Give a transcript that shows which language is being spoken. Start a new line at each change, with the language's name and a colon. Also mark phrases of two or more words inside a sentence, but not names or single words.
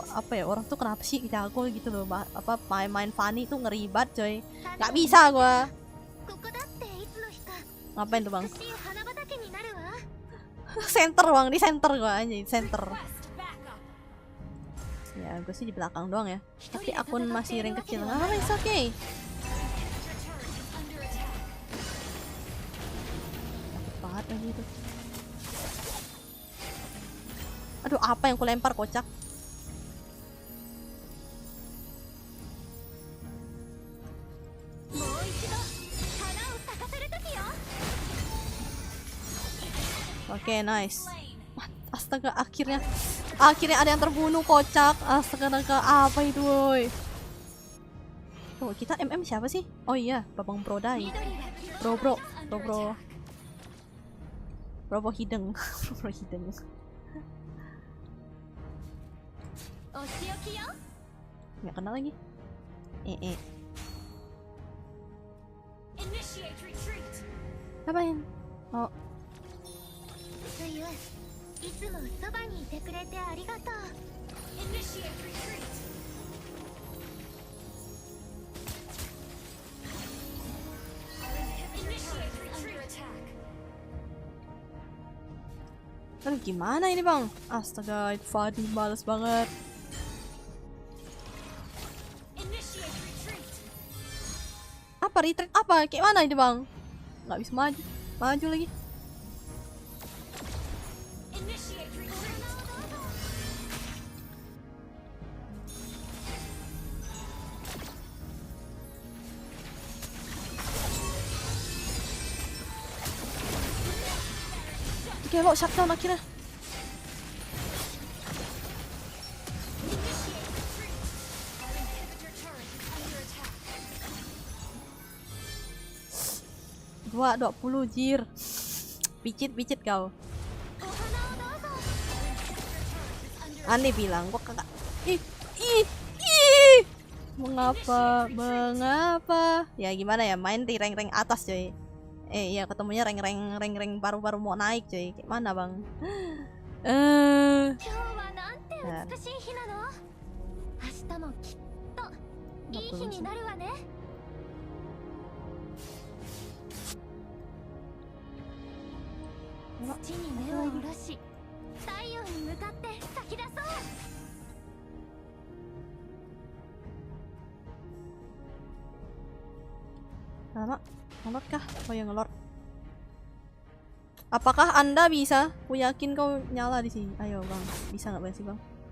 Indonesian: Apa ya, orang tuh kenapa sih jago gitu loh. Apa main-main Fanny tuh ngeribat coy. Nggak bisa gua.
Japanese: ここだっていつの日か
Indonesian: Ngapain tuh bang?
Japanese: 美しい花畑になるわ。
Indonesian: Center bang, di center gua aja, center.
English: Request backup.
Indonesian: Ya gue sih di belakang doang ya. Tapi akun masih rank kecil. Nggak apa-apa,
English: it's okay. Your turret is under attack.
Indonesian: Takut banget lagi itu. Aduh, apa yang kulempar kocak? Oke, nice. Astaga, akhirnya ada yang terbunuh kocak. Astaga, apa itu, boy? Tuh, kita MM siapa sih? Oh iya, Babang Brodai. Bro Hideng. Bro Hideng.
Japanese: お仕置きよ。
Indonesian: Nggak kenal lagi.
English: Initiate retreat.
Indonesian: Ngapain? Oh,
Japanese: つゆ、いつもそばにいてくれてありがとう。
English: Initiate retreat. Initiate under attack.
Indonesian: aduh gimana ini bang? Astaga, itu Fadi males banget.
English: Initiate retreat.
Indonesian: Apa retreat apa? Kayak mana ini bang? Nggak bisa maju lagi.
English: Initiate retreat.
Indonesian: Oke, lo shutdown akhirnya.
English: Inhibitor turret is under attack.
Indonesian: 220 jir. Picit kau. Aneh bilang, gua kagak. Ih. Mengapa? Ya gimana ya, main di rank-rank atas coy. Iya ketemunya rank baru mau naik coy. Kayak mana bang?
Japanese: 今日はなんて美しい日なの。明日もきっといい日になるわね。土に目を下ろし、太陽に向かって咲き出そう。
Indonesian: Lama, ngelot kah? Oh ya ngelot. Apakah Anda bisa? Aku yakin kau nyala di sini. Ayo bang, bisa nggak sih bang?